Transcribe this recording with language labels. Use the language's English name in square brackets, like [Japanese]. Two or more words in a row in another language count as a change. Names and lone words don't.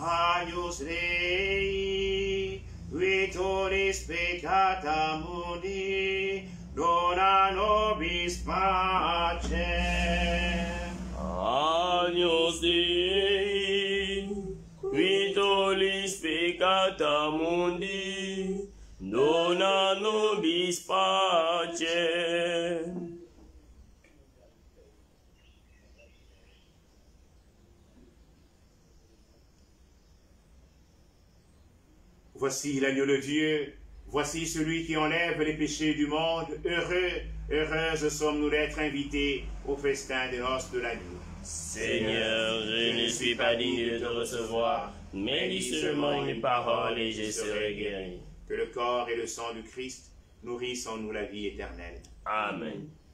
[Latin] Agnus Dei, qui tollis peccata mundi, dona nobis pacem. Agnus Dei, qui tollis peccata mundi, dona nobis pacem. [French] Voici l'agneau de Dieu, voici celui qui enlève les péchés du monde. Heureux, heureuses sommes-nous d'être invités au festin des noces de l'agneau. Seigneur, je ne suis pas digne de te recevoir, mais dis seulement une parole et je serai guéri. Que le corps et le sang du Christ nourrissent en nous la vie éternelle. Amen.